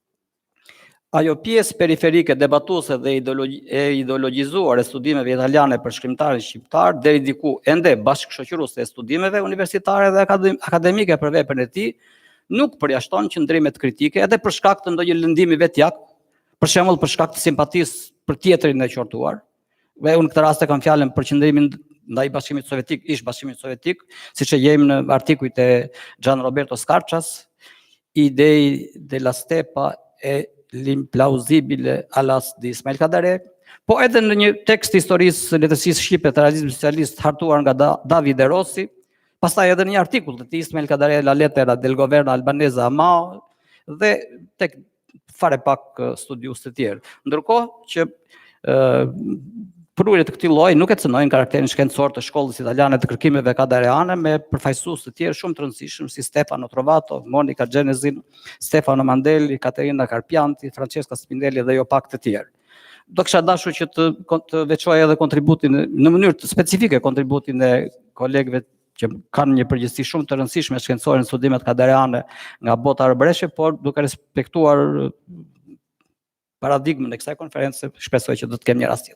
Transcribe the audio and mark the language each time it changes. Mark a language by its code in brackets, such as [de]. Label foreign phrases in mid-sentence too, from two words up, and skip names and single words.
[sq] Ajo pjesë periferike, debatuese dhe ideologjizuar e studimeve italiane për shkrimtarin shqiptar, deri diku ende bashkëshoqëruese e studimeve universitare dhe akademike për veprën e tij, nuk përjashton qëndrimet kritike edhe për shkak të ndonjë lëndimi vetjak, për shembull për shkak të simpatisë për tjetrin e qortuar. Dhe unë këtë rast e kam fjalën për qëndrimin ndaj Bashkimit Sovjetik, ish Bashkimit Sovjetik, siç e gjejmë në artikujt e Gian Roberto Scarchas, Idei della stepa e l'implausibile alas di Ismail Kadare, po edhe në një tekst historisë së letësisë shqipe të realizmit socialist hartuar nga David De Rossi, pastaj edhe në një artikull të Ismail Kadare La lettera del governo albanese a Mao, dhe tek fare pak studius të tjerë. Ndërkohë që prurjet të këtij lloji nuk e cënojnë karakterin shkencor të shkollës italiane të kërkimeve kadareane me përfaqësues të tjerë shumë të rëndësishëm si Stefano Trovato, Monica Genesin, Stefano Mandelli, Caterina Carpianti, Francesca Spinelli dhe jo pak të tjerë. Do kisha dashur që të veçoj edhe kontributin në mënyrë të specifike kontributin e kolegëve që kanë një përgjegjësi shumë të rëndësishme shkencore në studimet kadareane nga bota arbëreshe, por duke respektuar paradigmën e kësaj konferencë, shpresoj që do të kem një rast tjetër.